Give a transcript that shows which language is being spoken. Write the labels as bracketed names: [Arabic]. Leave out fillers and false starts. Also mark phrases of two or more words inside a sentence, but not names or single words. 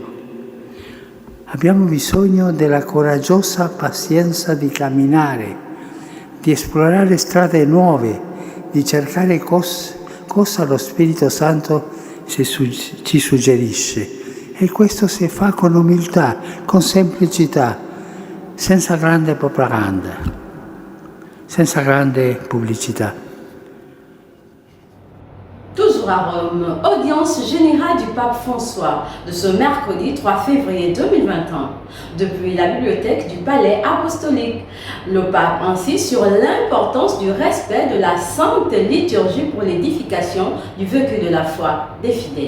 [Italian] Abbiamo bisogno della coraggiosa pazienza di camminare, di esplorare strade nuove, di cercare cosa lo Spirito Santo ci suggerisce. E questo si fa con umiltà, con semplicità, senza grande propaganda, senza grande pubblicità. [French] Toujours à Rome, audience générale du pape François de ce mercredi 3 février 2021, depuis la bibliothèque du palais apostolique. Le pape insiste sur l'importance du respect de la sainte liturgie pour l'édification du vécu de la foi des fidèles.